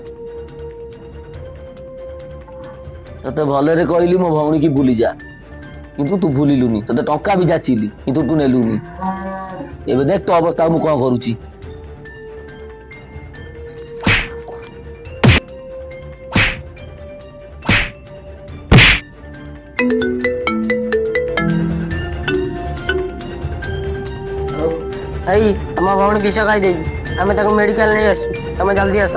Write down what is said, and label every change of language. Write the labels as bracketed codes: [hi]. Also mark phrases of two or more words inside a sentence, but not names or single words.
[or] ତତେ ଭଲେ ରେ କହଲି ମୋ ଭଉଣୀ କି ଭୁଲି ଯା କିନ୍ତୁ ତୁ ଭୁଲିଲୁନି। ତତେ ଟଙ୍କା ବି ଯାଚିଲି କିନ୍ତୁ ତୁ ନେଲୁନି। ଏବେ ଦେଖ ତୋ ଅବସ୍ଥା ମୁଁ କଣ କରୁଛି। ଭାଇ ଆମ ଭଉଣୀ ବିଷ ଖାଇ ଦେଇଛି, ଆମେ ତାକୁ ମେଡିକାଲ ନେଇ ଆସୁ, ତମେ ଜଲ୍ଦି ଆସ।